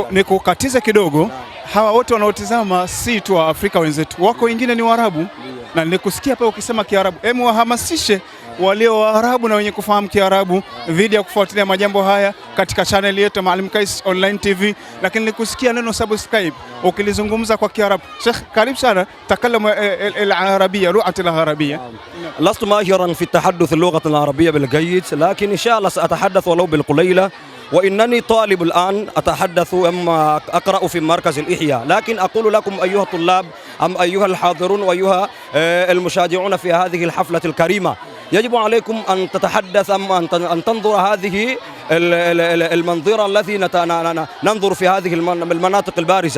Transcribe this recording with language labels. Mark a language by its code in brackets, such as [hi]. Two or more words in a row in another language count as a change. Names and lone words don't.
[sw] Nikukatize kidogo, hawa wote wanaotizama si tu wa Afrika wenzetu, wako wengine ni Waarabu, na nilikusikia pale ukisema Kiarabu. Wahamasishe walio Waarabu na wenye kufahamu Kiarabu dhidi ya kufuatilia majambo haya katika channel yetu Maalim Kais Online TV. Lakini nikusikia neno subscribe ukilizungumza kwa Kiarabu. Sheikh, karibu sana, [ar] تكلم العربية، لغة العربية. لست ماهرا في التحدث اللغة العربية بالجيد، لكن إن شاء الله سأتحدث ولو بالقليلة. وإنني طالب الآن أتحدث أما أقرأ في مركز الإحياء، لكن أقول لكم أيها الطلاب أيها الحاضرون وأيها المشاهدون في هذه الحفلة الكريمة، يجب عليكم أن تتحدث أن تنظر هذه المنظرة التي ننظر في هذه المناطق البارزة.